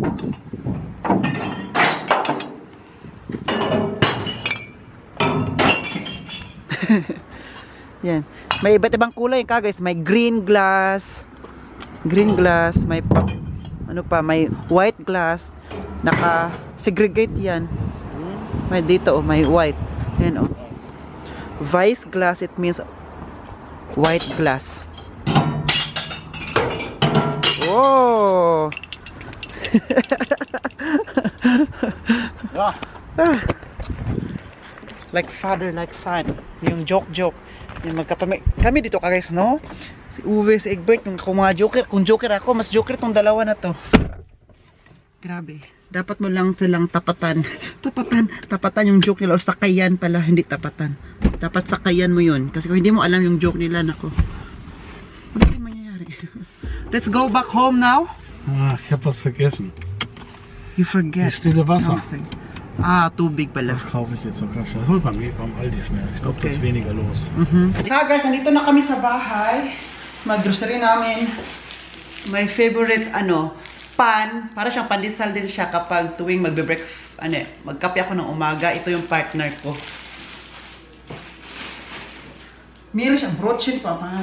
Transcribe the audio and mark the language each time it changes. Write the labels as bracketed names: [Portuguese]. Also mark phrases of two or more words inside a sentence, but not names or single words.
[Filipino] Yan. May iba't ibang kulay ka guys. May [English] green glass, [Filipino] may may [English] white glass. [Filipino] Naka-segregate yan. May dito may white. [English] Yan Vice glass, it means white glass. Oh. Like father, like son. [Filipino] Yung joke. Yung kami dito guys, no? Si Uwe, si Egbert, yung mga joker. Kung joker ako, mas joker tong dalawa na to. Grabe. Dapat mo lang silang tapatan yung joke nila, o sakayan pala, hindi tapatan. Dapat sakayan mo yun, kasi kung hindi mo alam yung joke nila, nako, ano yung mangyayari? [English] Let's go back home now. [German] Ich hab was vergessen. [English] You forget. [German] Die stille Wasser. [English] Something. [Filipino] Tubig pala. [German] Das kaufe ich jetzt noch ganz schnell. Das holt beim Aldi schnell. Ich glaube, da ist weniger los. [Filipino] Guys, nandito na kami sa bahay. Mag-grocery namin. [English] My favorite, [Filipino] pan, para siyang pandesal din siya kapag tuwing magkape ako ng umaga. Ito yung partner ko. Meron siyang brochin pa, man.